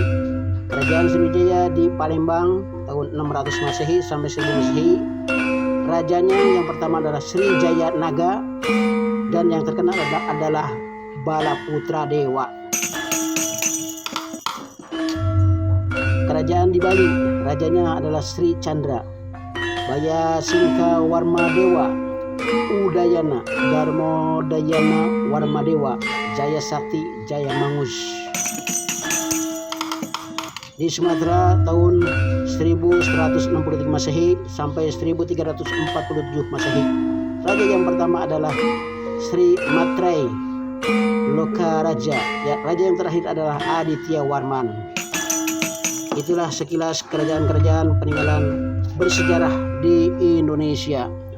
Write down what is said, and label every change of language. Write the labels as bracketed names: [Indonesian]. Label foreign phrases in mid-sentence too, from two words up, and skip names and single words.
[Indonesian] Kerajaan Sriwijaya di Palembang tahun 600 Masehi sampai 1000 Masehi. Rajanya yang pertama adalah Sri Jaya Naga dan yang terkenal adalah Balaputra Dewa. Kerajaan di Bali, rajanya adalah Sri Chandra. Bayasingka Warmadewa, Udayana, Darmodayana Warmadewa, Jaya Sakti, Jaya Mangus. Di Sumatera tahun 1163 Masehi sampai 1347 Masehi. Raja yang pertama adalah Sri Matrei Lokaraja. Ya, raja yang terakhir adalah Aditya Warman. Itulah sekilas kerajaan-kerajaan peninggalan bersejarah di Indonesia.